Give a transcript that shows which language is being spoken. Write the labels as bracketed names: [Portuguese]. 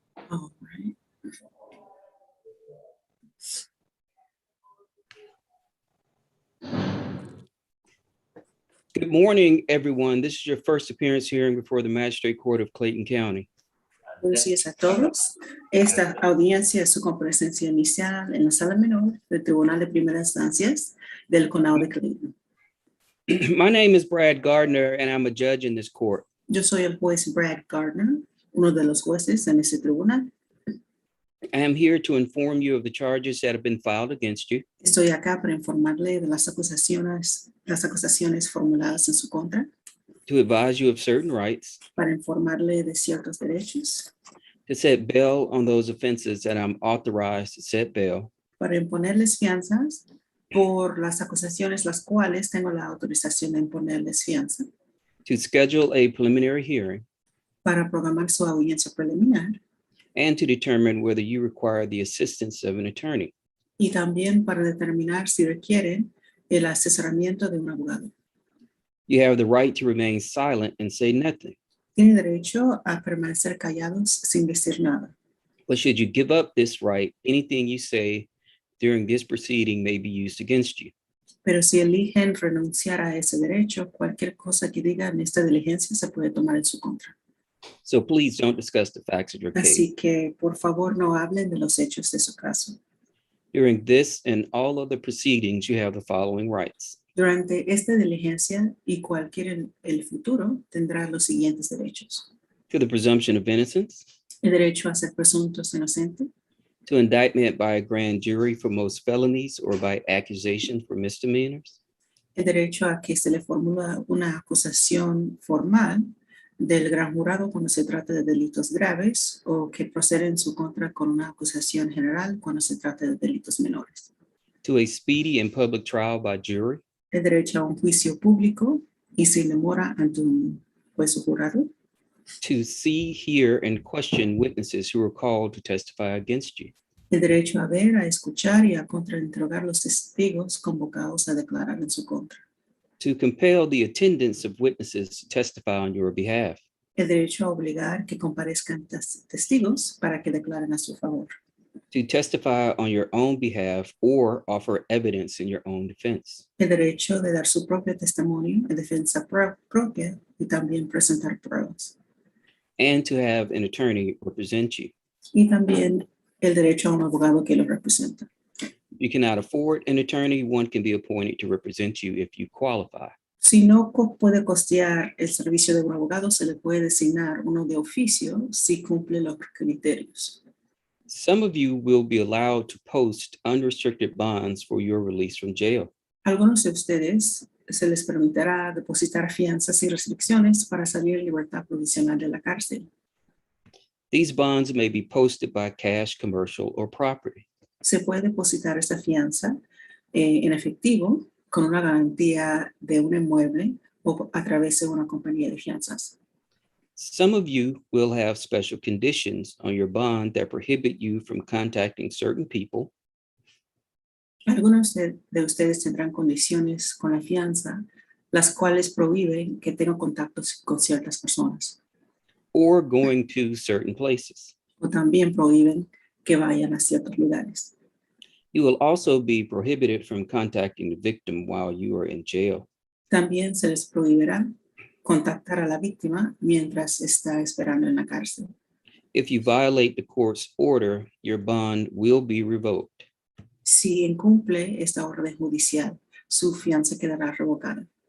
[English] All right. Good morning, everyone. This is your first appearance hearing before the Magistrate Court of Clayton County. [Spanish] Buenos días a todos. Esta audiencia es su comparecencia inicial en la sala menor del Tribunal de Primeras Instancias del Condado de Clayton. [English] My name is Brad Gardner, and I'm a judge in this court. [Spanish] Yo soy el juez Brad Gardner, uno de los jueces en este tribunal. [English] I am here to inform you of the charges that have been filed against you, [Spanish] Estoy acá para informarle de las acusaciones formuladas en su contra, [English] to advise you of certain rights, [Spanish] para informarle de ciertos derechos, [English] to set bail on those offenses that I'm authorized to set bail, [Spanish] para imponerles fianzas por las acusaciones las cuales tengo la autorización de imponerles fianza, [English] to schedule a preliminary hearing, [Spanish] para programar su audiencia preliminar [English] and to determine whether you require the assistance of an attorney. [Spanish] y también para determinar si requieren el asesoramiento de un abogado. [English] You have the right to remain silent and say nothing. [Spanish] Tienen derecho a permanecer callados sin decir nada. [English] But should you give up this right, anything you say during this proceeding may be used against you. [Spanish] Pero si eligen renunciar a ese derecho, cualquier cosa que digan en esta diligencia se puede tomar en su contra. [English] So please don't discuss the facts of your case. [Spanish] Así que, por favor, no hablen de los hechos de su caso. [English] During this and all other proceedings, you have the following rights. [Spanish] Durante esta diligencia y cualquier en el futuro tendrá los siguientes derechos. [English] To the presumption of innocence, [Spanish] El derecho a ser presuntos inocentes, [English] to indictment by a grand jury for most felonies or by accusation for misdemeanors, [Spanish] el derecho a que se le formula una acusación formal del gran jurado cuando se trata de delitos graves o que procede en su contra con una acusación general cuando se trata de delitos menores. [English] to a speedy and public trial by jury, [Spanish] El derecho a un juicio público y sin demora ante un juez o jurado. [English] to see, hear, and question witnesses who are called to testify against you, [Spanish] El derecho a ver, a escuchar y a contrainterrogar los testigos convocados a declarar en su contra. [English] to compel the attendance of witnesses to testify on your behalf, [Spanish] El derecho a obligar que comparezcan testigos para que declaren a su favor. [English] to testify on your own behalf or offer evidence in your own defense, [Spanish] El derecho de dar su propio testimonio en defensa propia y también presentar pruebas. [English] and to have an attorney represent you. [Spanish] Y también el derecho a un abogado que lo representa. [English] You cannot afford an attorney, one can be appointed to represent you if you qualify. [Spanish] Si no puede costear el servicio de un abogado, se le puede designar uno de oficio si cumple los criterios. [English] Some of you will be allowed to post unrestricted bonds for your release from jail. [Spanish] Algunos de ustedes se les permitirá depositar fianzas y restricciones para salir en libertad provisional de la cárcel. [English] These bonds may be posted by cash, commercial, or property. [Spanish] Se puede depositar esta fianza en efectivo con una garantía de un inmueble o a través de una compañía de fianzas. [English] Some of you will have special conditions on your bond that prohibit you from contacting certain people [Spanish] Algunos de ustedes tendrán condiciones con la fianza, las cuales prohíben que tengan contactos con ciertas personas [English] or going to certain places. [Spanish] o también prohíben que vayan a ciertos lugares. [English] You will also be prohibited from contacting the victim while you are in jail. [Spanish] También se les prohibirá contactar a la víctima mientras está esperando en la cárcel. [English] If you violate the court's order, your bond will be revoked. [Spanish] Si incumple esta orden judicial, su fianza quedará revocada